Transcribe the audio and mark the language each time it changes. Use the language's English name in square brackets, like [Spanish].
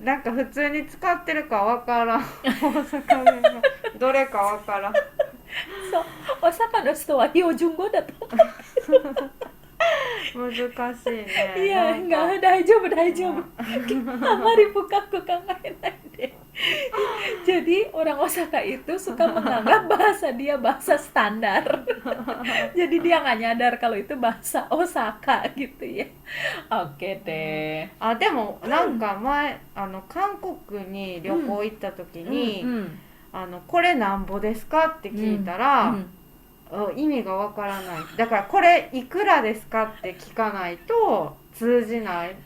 [Japanese] なんか普通に使ってるかわからん。大阪弁がどれかわからん。そう、大阪の人は標準語だと思う。難しいね。いや、大丈夫大丈夫。あまり深く考えないで。 [Indonesian] Jadi orang Osaka itu suka menganggap bahasa dia bahasa standar. Jadi dia nggak nyadar kalau itu bahasa Osaka gitu ya. Oke deh. [Japanese] あ、でもなんか前韓国に旅行行った時に、これなんぼですかって聞いたら、意味がわからない。だからこれいくらですかって聞かないと通じない。